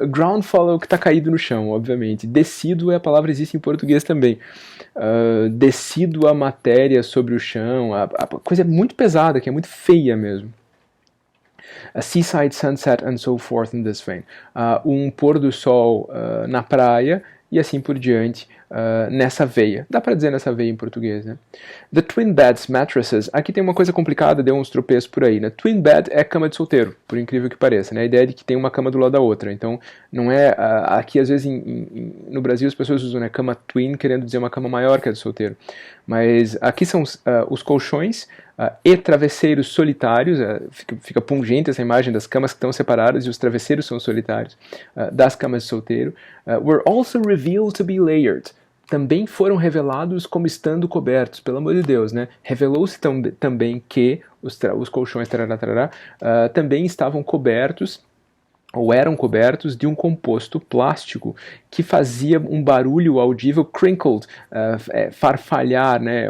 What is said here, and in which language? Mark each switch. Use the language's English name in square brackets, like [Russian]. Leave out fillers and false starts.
[Portuguese] Groundfall é o que está caído no chão, obviamente. Decíduo é a palavra que existe em português também. Decídua matéria sobre o chão. A coisa é muito pesada, que é muito feia mesmo. [English] A seaside sunset and so forth in this vein. [Portuguese] Um pôr do sol na praia e assim por diante, nessa veia. Dá para dizer nessa veia em português, né? [English] The twin beds mattresses. [Portuguese] Aqui tem uma coisa complicada, deu uns tropeços por aí, né? Twin bed é cama de solteiro, por incrível que pareça, né? A ideia de que tem uma cama do lado da outra. Então, não é... aqui, às vezes, no Brasil, as pessoas usam, né, cama twin, querendo dizer uma cama maior que a de solteiro. Mas aqui são os colchões e travesseiros solitários. Fica pungente essa imagem das camas que estão separadas e os travesseiros são solitários, das camas de solteiro. [English] Were also revealed to be layered. [Portuguese] Também foram revelados como estando cobertos, pelo amor de Deus, né? Revelou-se também que os colchões também estavam cobertos, ou eram cobertos, de um composto plástico que fazia um barulho audível, crinkled, farfalhar, né?